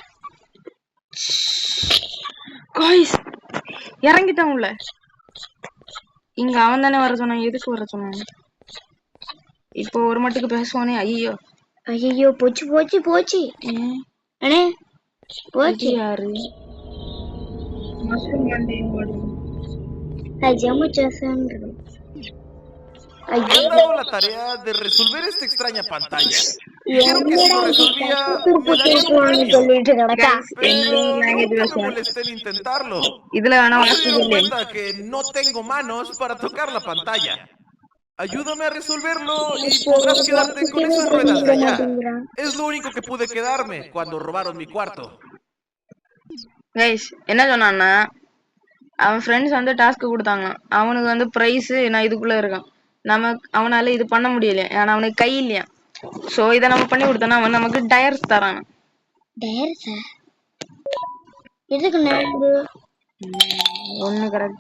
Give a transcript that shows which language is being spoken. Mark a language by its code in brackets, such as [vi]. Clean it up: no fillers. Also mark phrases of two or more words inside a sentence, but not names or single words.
[ta] காய்ஸ் இறங்கிட்டான் உள்ள. இங்க அவன் தானே வர சொன்னான். எதுக்கு வர சொன்னான்? இப்போ ஒரு மட்டுக்கு பேசுவானே. ஐயோ போச்சு. அண்ணே போச்சு. யாரு [es] Me han dado la tarea de resolver esta extraña pantalla. Dijeron que si lo resolvía, me darían un premio. Pero nunca me molesté en intentarlo. [ta] இதுல வேணா [es] No se dieron cuenta que no tengo manos para tocar la pantalla. Ayúdame a resolverlo y podrás quedarte con esas ruedas de allá. Es lo único que pude quedarme cuando robaron mi cuarto. [ta] கைஸ் என்ன சொன்னான்னா, அவன் ஃப்ரெண்ட்ஸ் வந்து டாஸ்க் கொடுத்தாங்க. அவனுக்கு வந்து பிரைஸ் நான் இதுக்குள்ள இருக்கான். அவனால இது பண்ண முடியல. ஏன்னா அவனுக்கு கை இல்லையா. சோ இதை நம்ம பண்ணி கொடுத்தோம்னா அவன் நமக்கு டயர்ஸ் தரான். ஒண்ணு கரெக்ட்.